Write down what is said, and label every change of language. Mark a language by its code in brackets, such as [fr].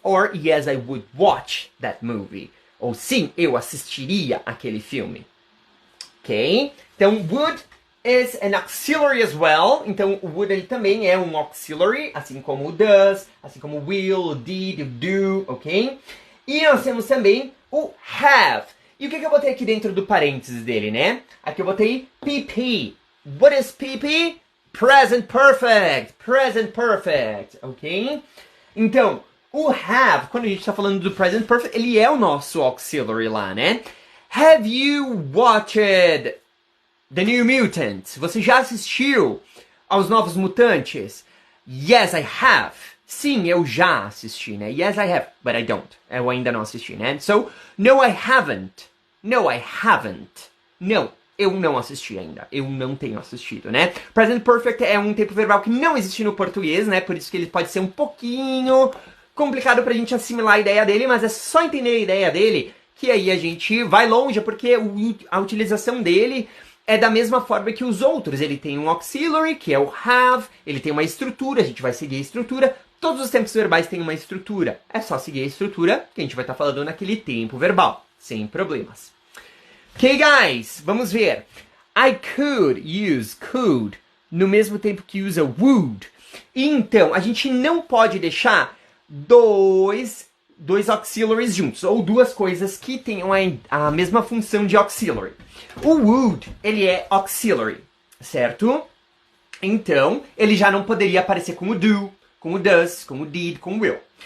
[en] Or yes, I would watch that movie. [pt] Ou sim, eu assistiria aquele filme. Ok? [en] Então, would is an auxiliary as well. [pt] Então, o would ele também é um auxiliary, assim como o does, assim como o will, o did, o do, ok? E nós temos também o have. E o que eu botei aqui dentro do parênteses dele, né? Aqui eu botei PP. [en] What is PP? Present perfect. Present perfect, ok? [pt] Então, o have, quando a gente está falando do present perfect, ele é o nosso auxiliary lá, né? [en] Have you watched The New Mutants? [pt] Você já assistiu aos Novos Mutantes? [en] Yes, I have. [pt] Sim, eu já assisti, né? [en] Yes, I have, but I don't. [pt] Eu ainda não assisti, né? [en] So, no, I haven't. No, I haven't. [pt] Não, eu não assisti ainda. Eu não tenho assistido, né? Present Perfect é um tempo verbal que não existe no português, né? Por isso que ele pode ser um pouquinho complicado pra gente assimilar a ideia dele, mas é só entender a ideia dele que aí a gente vai longe, porque a utilização dele é da mesma forma que os outros. Ele tem um auxiliary, que é o have, ele tem uma estrutura, a gente vai seguir a estrutura. Todos os tempos verbais têm uma estrutura. É só seguir a estrutura que a gente vai estar falando naquele tempo verbal, sem problemas. [en] Ok, guys, [pt] vamos ver. [en] I could use could [pt] no mesmo tempo que usa would. Então, a gente não pode deixar dois auxiliaries juntos, ou duas coisas que tenham a mesma função de auxiliary. O would, ele é auxiliary, certo? Então, ele já não poderia aparecer com o do, com o does, com o did, com o will.